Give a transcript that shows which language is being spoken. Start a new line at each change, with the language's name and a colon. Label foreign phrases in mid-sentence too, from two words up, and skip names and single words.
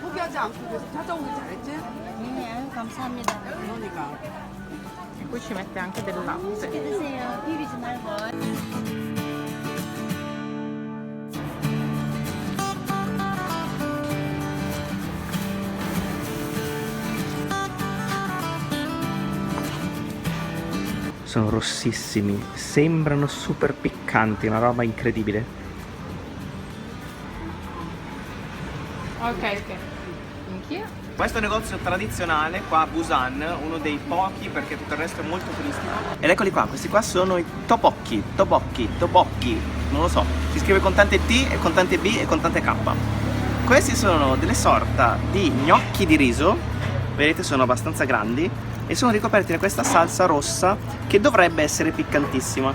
Korean: 하지 않고 계속 찾아오길 잘했지? 네, 감사합니다. 그러니까.
Italian: E qui ci mette anche del latte.
Korean: 맛있게 드세요. 비비지 말고.
Italian: Sono rossissimi, sembrano super piccanti, una roba incredibile. Ok.
English: Thank you.
Italian: Questo è un negozio tradizionale qua a Busan, uno dei pochi perché tutto il resto è molto turistico. Ed eccoli qua, questi qua sono i tteokbokki, non lo so, si scrive con tante T e con tante B e con tante K. Questi sono delle sorta di gnocchi di riso, vedete sono abbastanza grandi e sono ricoperti da questa salsa rossa che dovrebbe essere piccantissima.